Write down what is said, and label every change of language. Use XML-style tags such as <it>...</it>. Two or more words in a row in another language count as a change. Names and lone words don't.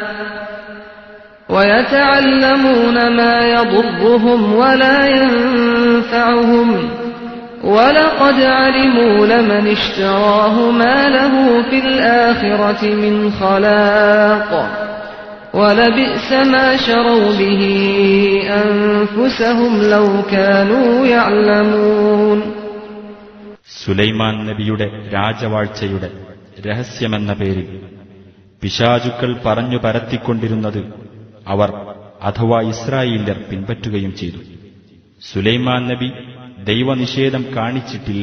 <ar>وَيَتَعَلَّمُونَ مَا يَضُرُّهُمْ وَلَا يَنفَعُهُمْ وَلَقَدْ عَلِمُوا لَمَنِ اشْتَرَاهُ مَا لَهُ فِي الْآخِرَةِ مِنْ خَلَاقٍ وَلَبِئْسَ مَا شَرَوْا بِهِ أَنفُسَهُمْ لَوْ كَانُوا يَعْلَمُونَ.</ar> <ml>സുലൈമാൻ നബിയുടെ രാജവാഴ്ചയുടെ രഹസ്യമെന്ന പേരിൽ പിശാചുക്കൾ പറഞ്ഞു പരത്തിക്കൊണ്ടിരുന്നത് അവർ അഥവാ ഇസ്രായേല്യർ പിൻപറ്റുകയും ചെയ്തു. സുലൈമാൻ നബി ദൈവനിഷേധം കാണിച്ചിട്ടില്ല.</ml>